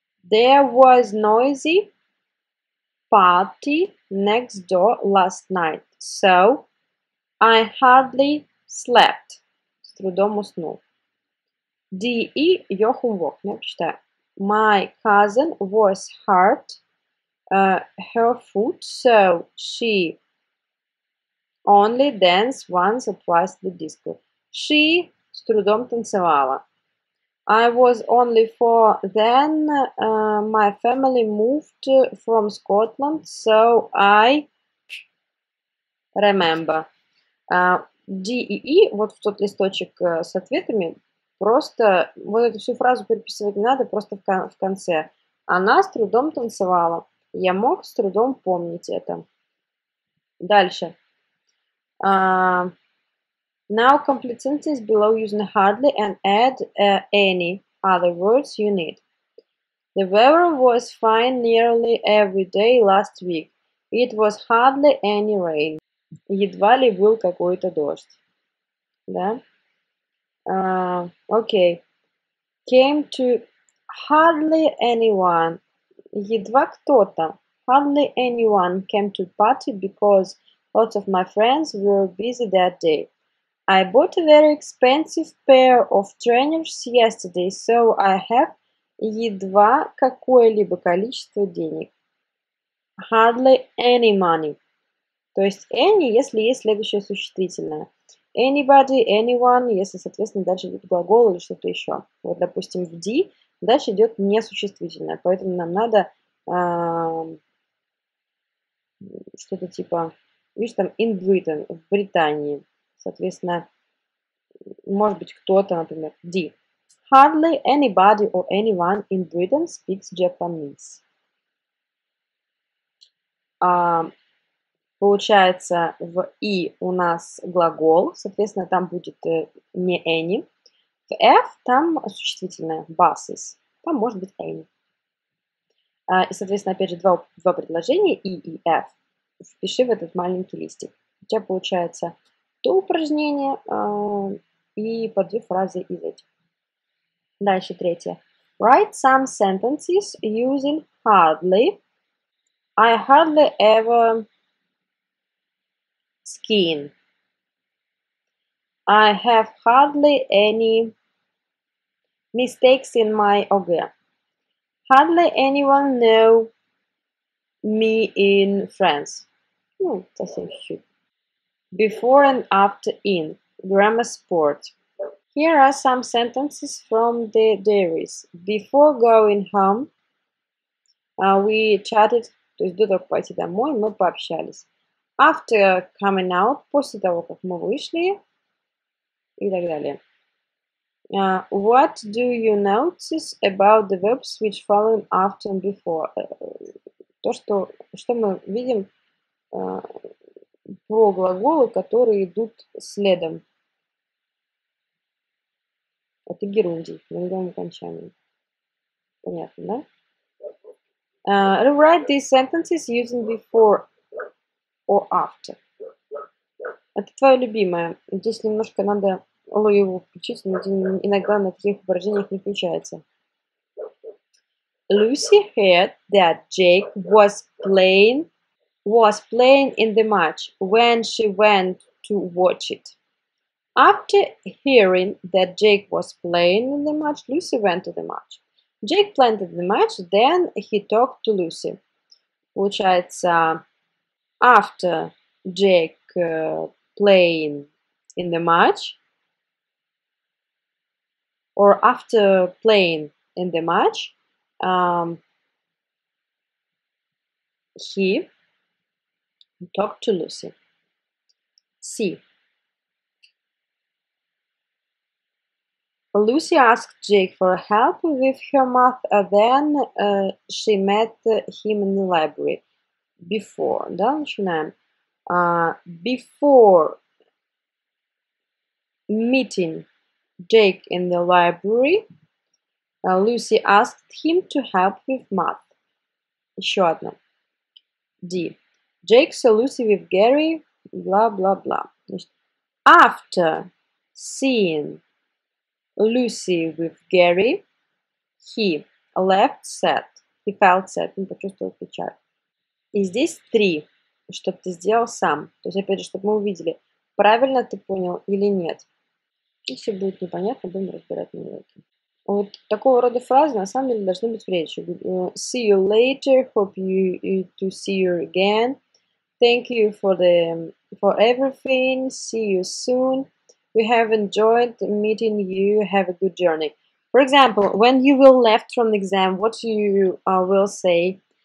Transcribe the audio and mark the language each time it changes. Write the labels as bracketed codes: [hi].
[en] There was noisy party next door last night, so I hardly slept. [ru] С трудом уснул. D.E. [en] Joachim Wagner, [ru] читаю. [en] My cousin was hurt her foot, so she only danced once or twice the disco. She [ru] с трудом танцевала. [en] I was only 4 then. My family moved from Scotland, so I remember. [ru] D и И, вот в тот листочек с ответами, просто вот эту всю фразу переписывать не надо, просто в конце. Она с трудом танцевала. Я мог с трудом помнить это. Дальше. [en] Now complete sentence below using hardly and add any other words you need. The weather was fine nearly every day last week. It was hardly any rain. [ru] Едва ли был какой-то дождь. Да? [en] Okay. Came to hardly anyone. [ru] Едва кто-то. [en] Hardly anyone came to party because lots of my friends were busy that day. I bought a very expensive pair of trainers yesterday, so I have [ru] едва какое-либо количество денег. [en] Hardly any money. [ru] То есть any, если есть следующее существительное. Anybody, anyone, если, соответственно, дальше идет глагол или что-то еще. Вот, допустим, в D дальше идет несуществительное, поэтому нам надо что-то типа, видишь, там [en] in Britain, [ru] в Британии. Соответственно, может быть кто-то, например, D. [en] Hardly anybody or anyone in Britain speaks Japanese. [ru] Получается, в И у нас глагол, соответственно, там будет не any. В F там существительное buses, там может быть any. И, соответственно, опять же, два предложения И и F. Впиши в этот маленький листик. У тебя получается то упражнение и по 2 фразы из этих. Дальше третье. [en] Write some sentences using hardly. I hardly ever skiing. I have hardly any mistakes in my ОГЭ. Hardly anyone know me in France. [ru] Ну, совсем чуть-чуть. [en] Before and after in. Grammar sport. Here are some sentences from the diaries. Before going home, we chatted, [ru] то есть до того, как пойти домой, мы пообщались. [en] After coming out, [ru] после того, как мы вышли, и так далее. [en] What do you notice about the verbs which follow after and before? [ru] То, что мы видим про глаголы, которые идут следом. Это герундий, глаголом окончанием. Понятно, да? Rewrite these sentences using before or after. Это твое любимое. Здесь немножко надо его включить, но иногда на таких упражнениях не включается. [en] Lucy heard that Jake was playing in the match when she went to watch it. After hearing that Jake was playing in the match, Lucy went to the match. Jake played in the match, then he talked to Lucy. [ru] Получается, [en] after Jake playing in the match, or after playing in the match, he talked to Lucy. C. Lucy asked Jake for help with her math, then she met him in the library. Before, [ru] да, начинаем. [en] Before meeting Jake in the library, Lucy asked him to help with math. [ru] Еще одно. D. [en] Jake saw Lucy with Gary, blah, blah, blah. After seeing Lucy with Gary, he left sad. He felt sad. [ru] Он почувствовал печаль. И здесь 3, чтобы ты сделал сам. То есть, опять же, чтобы мы увидели, правильно ты понял или нет. Если будет непонятно, будем разбирать на уроке. Вот такого рода фразы на самом деле должны быть в речи. [en] See you later, hope to see you again. Thank you for everything. See you soon. We have enjoyed meeting you. Have a good journey. For example, when you will left from the exam, what you will say?